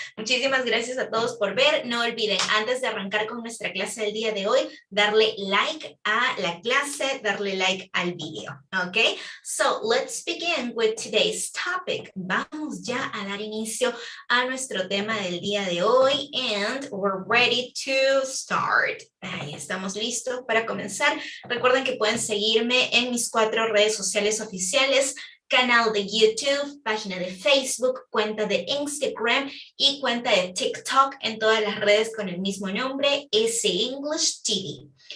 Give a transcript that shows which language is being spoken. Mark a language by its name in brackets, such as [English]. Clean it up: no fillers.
[Spanish] Muchísimas gracias a todos por ver. No olviden, antes de arrancar con nuestra clase del día de hoy, darle like a la clase, darle like al video. ¿Ok? [English] So, let's begin with today's topic. [Spanish] Vamos ya a dar inicio a nuestro tema del día de hoy. [English] And we're ready to start. [Spanish] Ahí estamos listos para comenzar. Recuerden que pueden seguirme en mis 4 redes sociales oficiales: canal de YouTube, página de Facebook, cuenta de Instagram y cuenta de TikTok, en todas las redes con el mismo nombre, English TV.